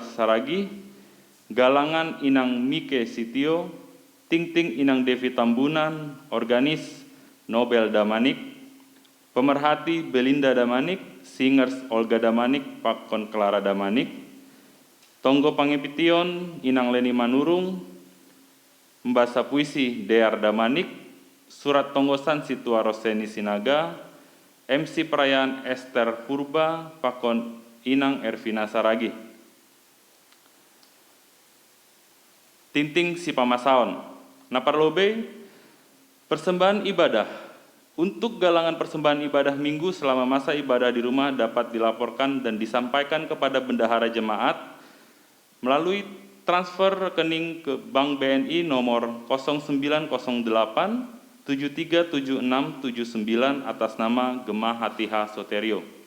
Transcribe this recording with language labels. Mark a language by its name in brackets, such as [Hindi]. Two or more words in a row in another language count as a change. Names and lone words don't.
[Batak Simalungun] Saragi, Galangan Inang Mike Sitio, Ting-ting Inang Devi Tambunan, Organis Nobel Damanik, Pemerhati Belinda Damanik, Singers Olga Damanik, Pakon Clara Damanik, Tonggo Pangepition Inang Leni Manurung, Membasa Puisi Dear Damanik, Surat Tonggosan Situa Roseni Sinaga, [Indonesian] MC Perayaan [Batak Simalungun] Esther Purba, Pakon Inang Ervina Saragi. Tinting Sipamasaon, Naparlobe, [Indonesian] persembahan ibadah. Untuk galangan persembahan ibadah Minggu selama masa ibadah di rumah dapat dilaporkan dan disampaikan kepada bendahara jemaat melalui transfer rekening ke Bank BNI nomor 0908 737679 atas nama Gemah Hatiha Soterio.